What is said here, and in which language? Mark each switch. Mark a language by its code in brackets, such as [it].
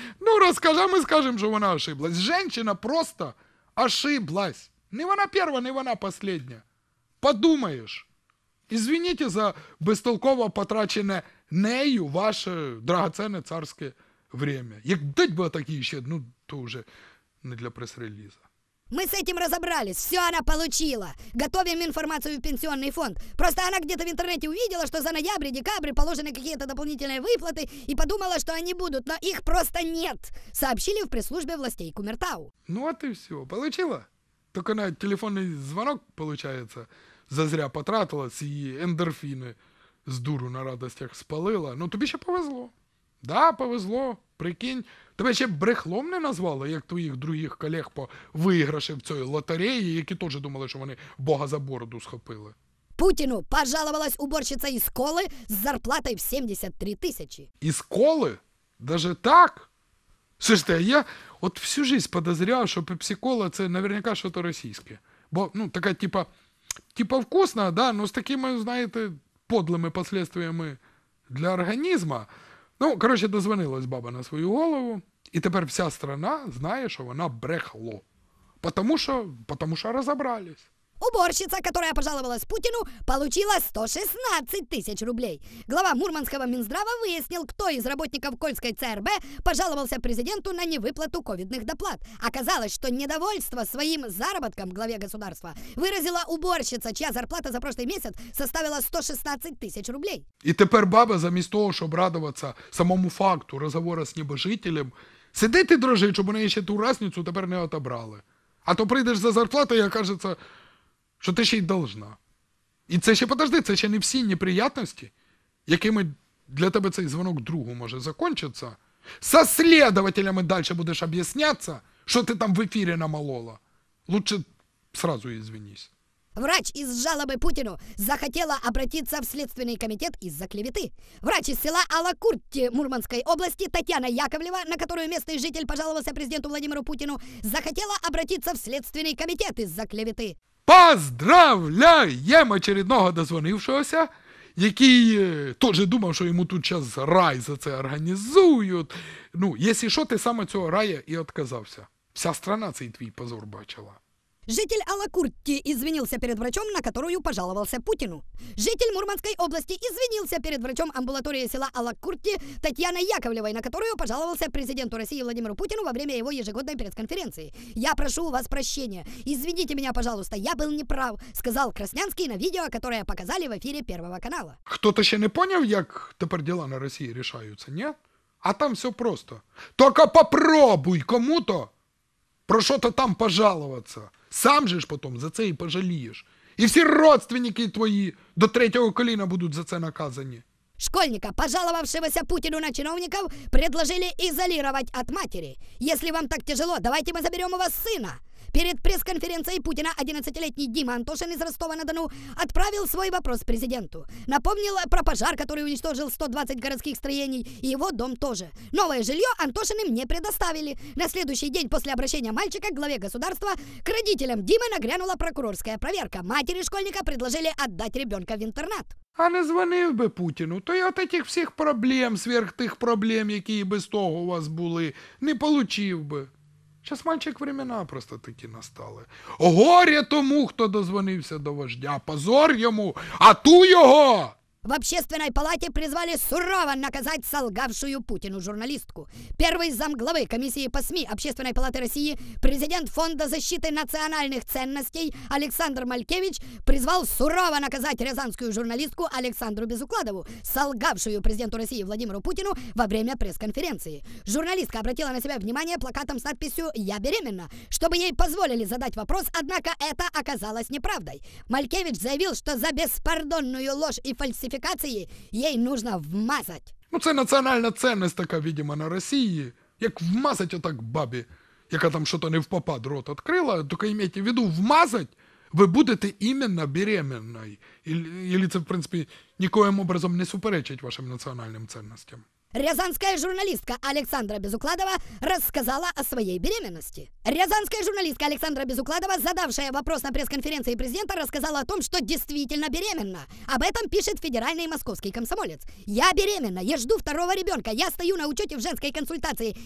[uk] Ну, розкажи, ми скажемо, що вона ошиблась. [ru] Женщина просто ошиблась. [uk] Не вона перша, не вона последня. Подумаєш. [ru] Извините за безтолково потрачене нею ваше драгоценне царське время. [uk] Як дать би такі ще, ну, то вже не для прес-реліза. [ru] Мы с этим разобрались, все она получила. Готовим информацию в пенсионный фонд. Просто она где-то в интернете увидела, что за ноябрь и декабрь положены какие-то дополнительные выплаты и подумала, что они будут, но их просто нет. Сообщили в пресс-службе властей Кумертау. Ну вот и все. Получила? Только на телефонный звонок, получается, зазря потратилась и эндорфины с дуру на радостях спалила. [uk] Ну тобі ще повезло. Да, повезло. Прикинь, тебе ще брехлом не назвали, як твоїх других колег по виграші в цій лотереї, які теж думали, що вони Бога за бороду схопили. [ru] Путину пожаловалась уборщица из Колы с зарплатой в 73 тысячи. Из Колы? Даже так? [uk] Слушайте, [ru] я от всю жизнь подозревал, [uk] що пепсі-кола це наверняка щось російське. Бо, ну, така, типа вкусна, да, но з такими, знаєте, подлими последствиями для організму. Ну, коротше, дозвонилась баба на свою голову, і тепер вся страна знає, що вона брехло. Потому що розібрались. [ru] Уборщица, которая пожаловалась Путину, получила 116 тысяч рублей. Глава Мурманского Минздрава выяснил, кто из работников Кольской ЦРБ пожаловался президенту на невыплату ковидных доплат. Оказалось, что недовольство своим заработком главе государства выразила уборщица, чья зарплата за прошлый месяц составила 116 тысяч рублей. [uk] І тепер баба, замість того, щоб радуватися самому факту розговору з небожителем, сидить і дрожить, щоб вони ще ту разницю тепер не отобрали. А то прийдеш за зарплату і окажеться, що ти ще й должна. І це ще, подожди, це ще не всі неприятності, якими для тебе цей дзвонок другу може закінчитися. Со слідователями далі будеш об'яснятися, що ти там в ефірі намолола. [ru] Лучше сразу извинись. Врач из жалобы Путину захотела обратиться в Следственный комитет из-за клеветы. Врач из села Алакурти Мурманской области Татьяна Яковлева, на которую местный житель пожаловался президенту Владимиру Путину, захотела обратиться в Следственный комитет из-за клеветы. [uk] Поздравляємо очередного дозвонившогося, який теж думав, що йому тут зараз рай за це організують. Ну, якщо що, ти саме цього рая і відказався. Вся страна цей твій позор бачила. [ru] Житель Алакурти извинился перед врачом, на которую пожаловался Путину. Житель Мурманской области извинился перед врачом амбулатории села Алакурти Татьяной Яковлевой, на которую пожаловался президенту России Владимиру Путину во время его ежегодной пресс-конференции. «Я прошу у вас прощения. Извините меня, пожалуйста, я был неправ», сказал Краснянский на видео, которое показали в эфире Первого канала. [uk] Хто-то ще не поняв, як тепер діла на Росії рішаються, ні? А там все просто. Тільки попробуй кому-то про що-то там пожалуватися. Сам же ж потім за це і пожалієш. І всі родственники твої до 3-го коліна будуть за це наказані. [ru] Школьника, пожаловавшегося Путину на чиновников, предложили изолировать от матери. Если вам так тяжело, давайте мы заберем у вас сына. Перед пресс-конференцией Путина 11-летний Дима Антошин из Ростова-на-Дону отправил свой вопрос президенту. Напомнил про пожар, который уничтожил 120 городских строений, и его дом тоже. Новое жилье Антошин им не предоставили. На следующий день после обращения мальчика к главе государства к родителям Димы нагрянула прокурорская проверка. Матери школьника предложили отдать ребенка в интернат. [uk] А не дзвонив би Путіну, то й от этих всіх проблем, сверх тих проблем, які і без того у вас були, не получив би. Щас, мальчик, времена просто такі настали. Горе тому, хто дозвонився до вождя, позор йому, а ту його! [ru] В Общественной палате призвали сурово наказать солгавшую Путину журналистку. Первый замглавы комиссии по СМИ Общественной палаты России, президент Фонда защиты национальных ценностей Александр Малькевич призвал сурово наказать рязанскую журналистку Александру Безукладову, солгавшую президенту России Владимиру Путину во время пресс-конференции. Журналистка обратила на себя внимание плакатом с надписью «Я беременна», чтобы ей позволили задать вопрос, однако это оказалось неправдой. Малькевич заявил, что за беспардонную ложь и фальсификацию ей нужно вмазать. [uk] Ну це національна цінність така, видимо, на Росії. Як вмазать отак бабі, яка там що-то не впопад рот відкрила, тільки имейте в виду, вмазать ви будете іменно беременною. Или це, в принципі, никоим образом не суперечить вашим національним цінностям. [ru] Рязанская журналистка Александра Безукладова рассказала о своей беременности. Рязанская журналистка Александра Безукладова, задавшая вопрос на пресс-конференции президента, рассказала о том, что действительно беременна. Об этом пишет федеральный московский комсомолец. «Я беременна, я жду второго ребенка, я стою на учете в женской консультации.